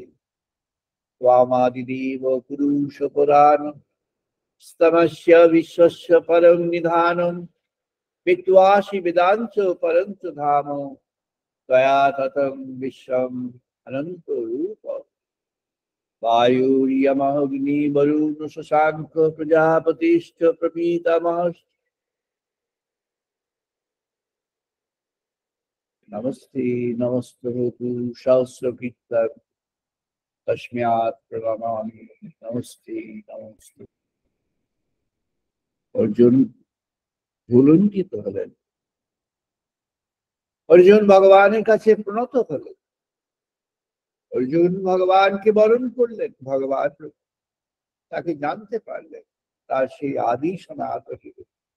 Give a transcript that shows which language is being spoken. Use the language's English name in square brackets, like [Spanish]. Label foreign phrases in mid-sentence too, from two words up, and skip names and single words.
[Sanskrit] ত্বামাদিদেব পুরুষ পুরাণ স্তমস্য বিশ্বস্য পরম নিধানম বিদ্বাসি বেদাঞ্চ পরঞ্চ ধাম ত্বয়া ততম বিশ্বম অনন্ত রূপ। वायुर्यमग्नि वरुण शशांक प्रजापतिश्च प्रपीतामह। नमस्ते नमस्ते सहस्रकृत्य तस्मात् प्रणमामि नमस्ते नमस्ते। [Bangla] अर्जुन ভুলুণ্ঠিত হলেন, অর্জুন ভগবানের কাছে প্রণত হলেন, অর্জুন ভগবানকে বরণ করলেন, ভগবান তাকে জানতে পারলেন তার সেই আদি সনাতন রূপ।